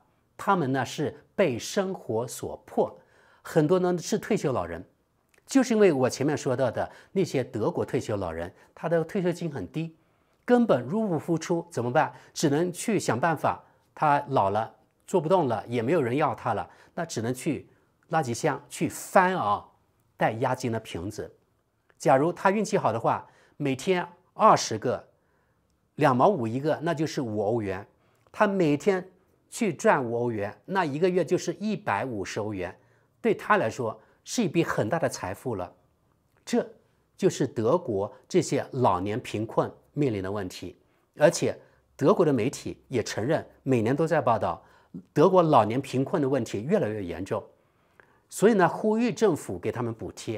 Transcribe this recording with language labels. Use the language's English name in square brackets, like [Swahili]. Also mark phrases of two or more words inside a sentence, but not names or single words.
[Chinese] 他們呢是被生活所迫，很多呢是退休老人， 就是因為我前面說到的那些德國退休老人，他的退休金很低，根本入不敷出，怎麼辦？只能去想辦法，他老了做不动了，也沒有人要他了，那只能去垃圾箱去翻帶押金的瓶子。假如他運氣好的話，每天20個，2毛5一個，那就是5歐元。他每天去賺5歐元，那一個月就是150歐元，對他來說是一筆很大的財富了。這就是德國這些老年貧困面臨的問題，而且德國的媒體也承認，每年都在報道德國老年貧困的問題越來越嚴重，所以呢，呼籲政府給他們補貼。